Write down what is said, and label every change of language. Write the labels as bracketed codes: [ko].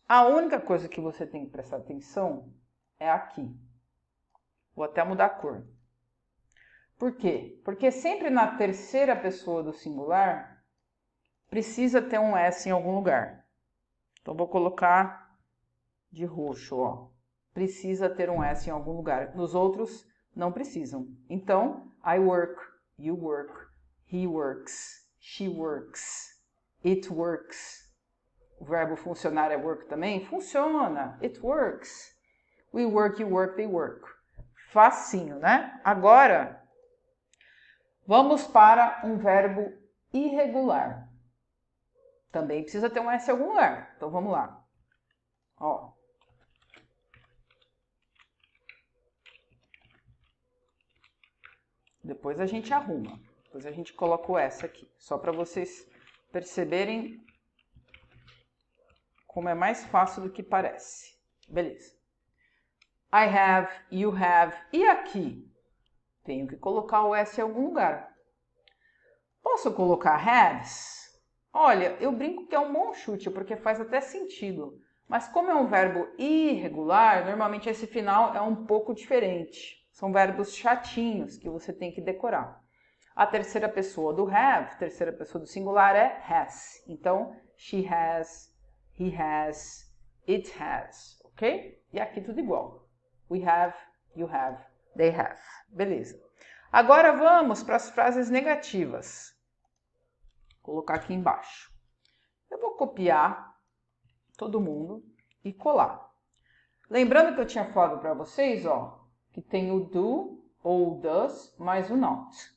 [pt] A única coisa que você tem que prestar atenção é aqui. Vou até mudar a cor. Por quê? Porque sempre na terceira pessoa do singular precisa ter um S em algum lugar. Então vou colocar de roxo, ó. Precisa ter um S em algum lugar. Nos outros não precisam. [en] Então, I work, you work, he works, she works, it works. [pt] O verbo funcionar é work também? Funciona. [en] It works. We work, you work, they work. [pt] Facinho, né? Agora, Vamos para um verbo irregular. Também precisa ter um S em algum lugar. Então, vamos lá. Ó. Depois a gente arruma. Depois a gente coloca o S aqui. Só para vocês perceberem como é mais fácil do que parece. Beleza. [en] I have, you have. [pt] E aqui? Tenho que colocar o S em algum lugar. Posso colocar has? Olha, eu brinco que é um bom chute, porque faz até sentido. Mas como é um verbo irregular, normalmente esse final é um pouco diferente. São verbos chatinhos que você tem que decorar. A terceira pessoa do have, terceira pessoa do singular é has. [en] Então, she has, he has, it has, ok? [pt] E aqui tudo igual. [en] We have, you have, they have. [pt] Beleza. Agora vamos para as frases negativas. Vou colocar aqui embaixo. Eu vou copiar todo mundo e colar. Lembrando que eu tinha falado para vocês, ó, que tem o do ou o does mais o not.